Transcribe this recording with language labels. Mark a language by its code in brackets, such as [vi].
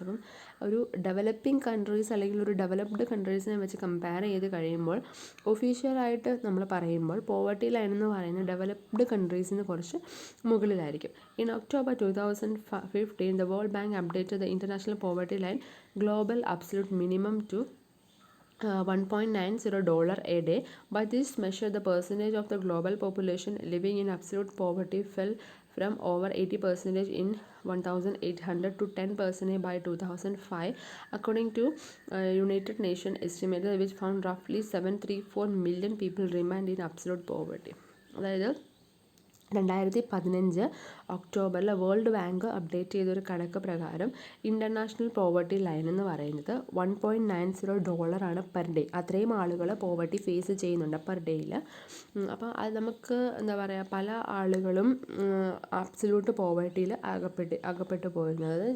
[ml] അപ്പം ഒരു developing countries അല്ലെങ്കിൽ ഒരു ഡെവലപ്ഡ് കൺട്രീസിനെ വെച്ച് കമ്പയർ ചെയ്ത് കഴിയുമ്പോൾ ഒഫീഷ്യലായിട്ട് നമ്മൾ പറയുമ്പോൾ പോവർട്ടി ലൈൻ എന്ന് പറയുന്നത് ഡെവലപ്ഡ് കൺട്രീസിന് കുറച്ച് മുകളിലായിരിക്കും. [en] In October 2015 the World Bank updated the international poverty line global absolute minimum to $1.90 a day. By this measure, the percentage of the global population living in absolute poverty fell from over 80% in 1800 to 10% by 2005, according to United Nations estimates, which found roughly 734 million people remained in absolute poverty. [ml] അതായത് 2015 ഒക്ടോബറിൽ world bank update ചെയ്തൊരു കണക്ക് പ്രകാരം international poverty line എന്ന് പറയുന്നത് $1.90 per day. അത്രയും ആളുകൾ poverty face ചെയ്യുന്നുണ്ട് പെർ ഡേയിൽ. അപ്പോൾ അത് നമുക്ക് എന്താ പറയുക, പല ആളുകളും അബ്സല്യൂട്ട് പോവർട്ടിയിൽ അകപ്പെട്ട് പോകുന്നത്.